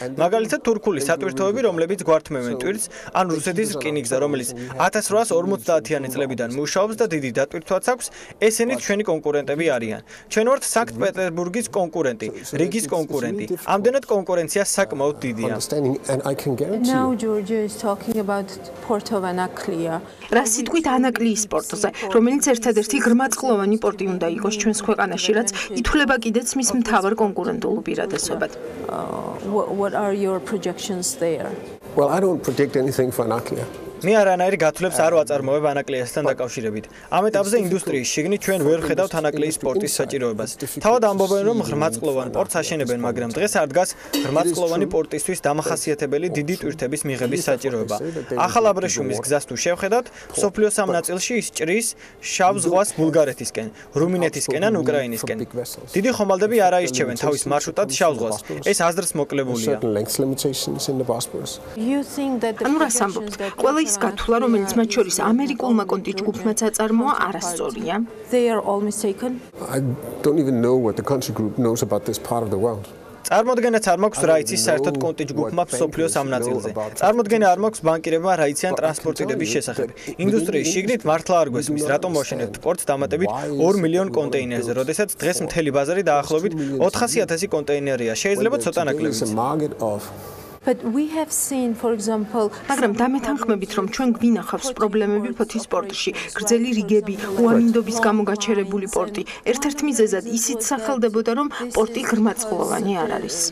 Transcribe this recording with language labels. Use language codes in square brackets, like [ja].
[ka] მაგალითად, თურქული სატვირთოები, რომლებიც გვართმევენ ტვირთს, ან რუსეთის რკინიგზა, რომელიც 1850-იანი წლებიდან მუშაობს და დიდი დატვირთვაც აქვს, ესენიც ჩვენი კონკურენტები არიან. ჩვენ ვართ სანქტ-პეტერბურგის კონკურენტი, რიგის კონკურენტი. ამდენად კონკურენცია საკმაოდ დიდია. [en] Now Georgia is talking about Port of Anaklia. [ka] რა სიტყვით ანაკლიის პორტზე, რომელიც ერთადერთი ღრმაწყლოვანი პორტი უნდა იყოს ჩვენს ქვეყანაში, რაც ითვლება კიდეც მის მთავარ კონკურენტულ უპირატესობად. [en] What are your projections there? Well, I don't predict anything for Anaklia. [ka] მე არანაირ გათვლებს არ ვაწარმოებ ანაკლიასთან დაკავშირებით. ამ ეტაპზე ინდუსტრიის შიგნით ჩვენ ვერ ვხედავთ ანაკლიის პორტის საჭიროებას. თავად ამბობენ, რომ ღრმაწყლოვან პორტს აშენებენ, მაგრამ დღეს არ დგას ღრმაწყლოვანი პორტისთვის დამახასიათებელი დიდი ტვირთების მიღების საჭიროება. ახალ აბრეშუმის გზას თუ შევხედავთ, მსოფლიოს ამ ნაწილში ის ჭრის შავ ზღვას ბულგარეთისკენ, რუმინეთისკენ ან უკრაინისკენ. დიდი ხომალდები არ აირჩევენ თავის მარშრუტად შავ ზღვას. ეს აზრს მოკლებულია. ანუ რას ამბობთ? ყველა ის გათვლა, რომელიც მათ შორის ამერიკულმა კონტი ჯგუფმაც აწარმოა, არასწორია. [en] They are all mistaken. I don't even know what the country group knows about this part of the world. [ka] წარმოდგენაც არ მაქვს რა იცის საერთოდ კონტი ჯგუფმა მსოფლიოს ამ ნაწილზე. წარმოდგენა არ მაქვს ბანკირებმა რა იციან ტრანსპორტირების შესახებ. ინდუსტრიის შიგნით მართლა არ გვესმის, რატომ ვაშენებთ პორტს დამატებით 2 მილიონ კონტეინერზე, როდესაც დღეს მთელი ბაზარი დაახლოებით 400,000 კონტეინერია. შეიძლება ცოტა ნაკლებიც. [en] But we have seen, for example, [ka] მაგრამ დამეთანხმებით, რომ ჩვენ გვინახავს პრობლემები ფოთის პორტში, გრძელი რიგები, უამინდობის გამო გაჩერებული პორტი. ერთ-ერთ მიზეზად ისიც სახელდებოდა, რომ პორტი ღრმაწყლოვანი არ არის.